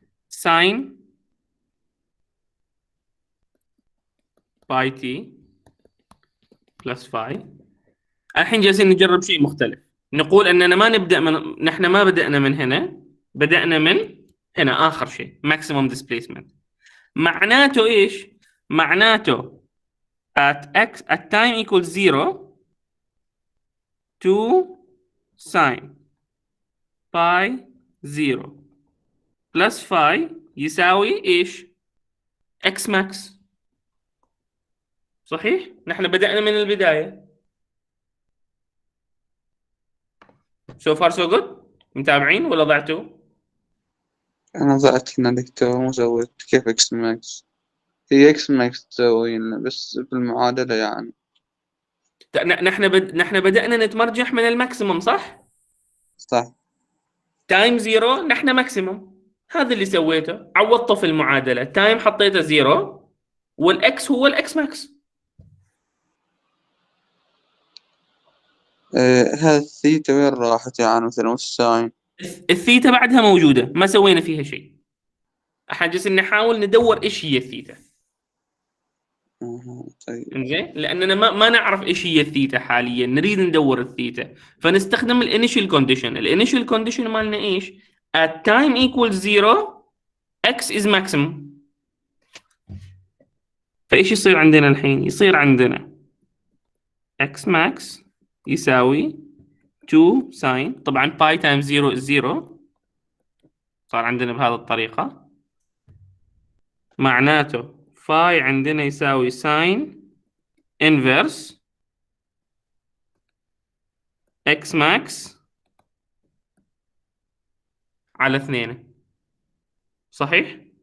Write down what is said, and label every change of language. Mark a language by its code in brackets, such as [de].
[en] sine pi t plus phi. [ar] الحين جالسين نجرب شيء مختلف. نقول اننا ما نبدا نحن ما بدانا من هنا، بدانا من هنا اخر شيء maximum displacement. معناته ايش؟ معناته [en] at time equals 0 2 sine pi 0 plus phi [ar] يساوي ايش؟ [en] x max. [ar] صحيح؟ نحن بدأنا من البداية. [en] so far so good. [ar] متابعين ولا ضعتوا؟ أنا ضعت هنا دكتور، مو سويت كيف إكس ماكس. هي إكس ماكس تسوي لنا بس بالمعادلة يعني. نحن بدأنا نتمرجح من الماكسيموم، صح؟ صح. تايم 0 نحن ماكسيموم. هذا اللي سويته، عوضته في المعادلة. تايم حطيته 0 والاكس هو الاكس ماكس. هذا الثيتا وين راحت يعني مثلا والساين؟ الثيتا بعدها موجودة، ما سوينا فيها شيء. احنا جالسين نحاول ندور ايش هي الثيتا. طيب. انزين، لاننا ما نعرف ايش هي الثيتا حاليا، نريد ندور الثيتا، فنستخدم الانيشال كونديشن. الانيشال كونديشن مالنا ايش؟ [en] at time equals 0 x is maximum. [ar] فايش يصير عندنا الحين؟ يصير عندنا x max يساوي 2 ساين، طبعا باي تايم 0 is 0، صار عندنا بهذه الطريقة. معناته فاي عندنا يساوي ساين inverse x max على 2، صحيح؟